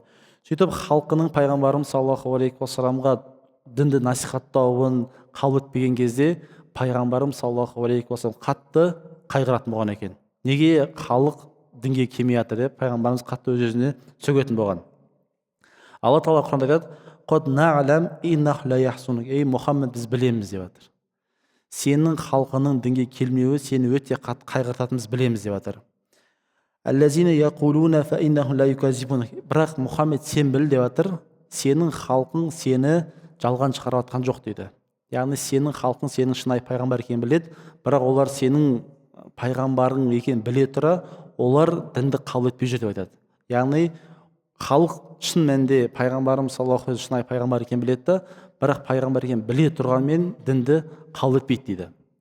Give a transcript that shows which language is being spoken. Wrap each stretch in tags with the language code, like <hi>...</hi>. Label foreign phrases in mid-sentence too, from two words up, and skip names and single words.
<kk>Сөйтіп халқының пайғамбарымыз</kk> <ar>صلى الله عليه وسلم</ar> <kk>дінді насихаттауын қабыл етпеген кезде пайғамбарымыз</kk> <ar>صلى الله عليه وسلم</ar> <kk>қатты қайғыратын болған екен. Неге халық дінге келмей жатыр деп пайғамбарымыз қатты өз-өзіне сөгетін болған. Алла тағала Құранда айтады:</kk> <ar>قد نعلم إنه ليحزنك.</ar> <kk>Ей Мұхаммед, біз білеміз деп жатыр. Сенің халқының дінге келмеуі сені өте қатты қайғыртатынын біз білеміз деп жатыр.</kk> <ar>الذين يقولون فإنهم لا يكذبونك.</ar> <kk>Бірақ Мұхаммед, сен біл деп жатыр, сенің халқың сені жалған шығарып жатқан жоқ дейді. Яғни сенің халқың сенің шынайы пайғамбар екенін біледі, бірақ олар сенің пайғамбарың екенін біле тұра, олар дінді қабыл етпей жүр деп айтады. Яғни халық шын мәнінде пайғамбарымыз</kk> <ar>صلى الله عليه</ar> <kk>шынайы пайғамбар екенін біледі да, бірақ пайғамбар екенін біле тұрғанмен дінді қабыл етпейді дейді.</kk>